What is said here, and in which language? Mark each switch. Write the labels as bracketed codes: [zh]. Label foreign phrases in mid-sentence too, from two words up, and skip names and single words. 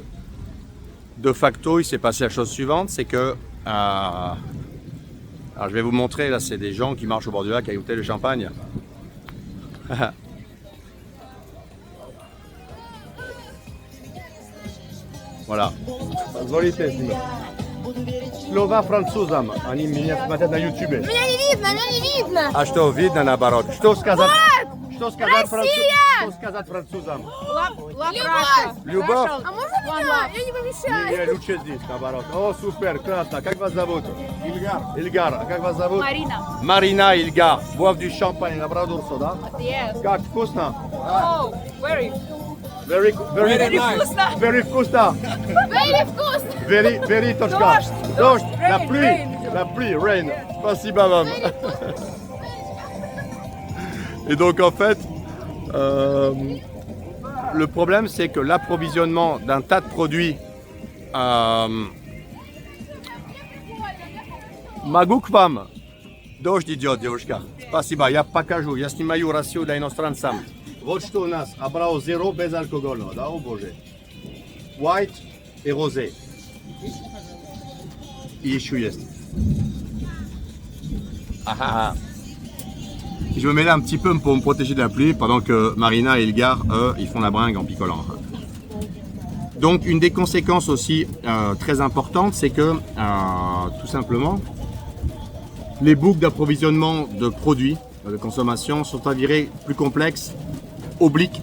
[fr] De facto, il s'est passé la chose suivante, c'est que... alors je vais vous montrer, là c'est des gens qui marchent au bord du lac à goûter le champagne. Voilà. [ru] Позволите снимать. Слова французам, они меня смотрят на ютубе. Меня не видно. А что видно наоборот? Что сказать? Вот! Что сказать французам? Любовь? А можно меня? Я не помешаю. Не, лучше здесь, наоборот. О, супер, классно. Как вас зовут? Ильгар. Ильгар. А как вас зовут? Марина. Марина, Ильгар. [fr] Boivent du champagne, labradorso, [ru] да? [en] Yes. [ru] Как вкусно? [en] Oh, very. Very [ru] Very вкусно. Very вкусно. Very вкусно. Very точка. Дождь. [fr] La [en] Rain, [fr] pluie. [en] rain. [fr] La pluie, [en] rain. [ru] Спасибо вам. [fr] Et donc en fait, le problème c'est que l'approvisionnement d'un tas de produits [ru] Могу к вам? Дождь идет, девушка. Спасибо, я покажу. Я снимаю Россию для иностранцев. Вот что у нас. Абрау зеро безалкогольного, да, о боже. [fr] White et rosé. [ru] И еще есть. [fr] Je me mets là un petit peu pour me protéger de la pluie pendant que Marina et Ilgar, eux, ils font la bringue en picolant. Donc une des conséquences aussi très importantes, c'est que tout simplement, les boucles d'approvisionnement de produits de consommation sont avérées plus complexes, obliques.